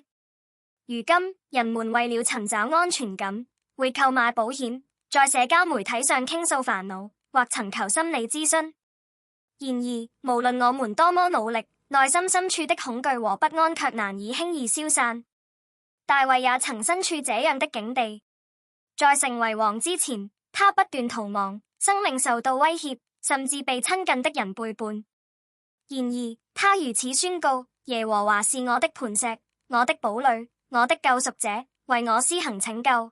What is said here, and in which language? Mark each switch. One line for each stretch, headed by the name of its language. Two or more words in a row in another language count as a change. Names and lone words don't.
Chinese: 如今，人們為了尋找安全感，會購買保險，在社交媒體上傾訴煩惱，或尋求心理諮詢。然而，無論我們多麼努力，內心深處的恐懼和不安卻難以輕易消散。大衛也曾身處這樣的境地，在成為王之前，他不斷逃亡，生命受到威脅，甚至被親近的人背叛。然而，他如此宣告：耶和華是我的磐石，我的堡壘，我的救贖者，為我施行拯救。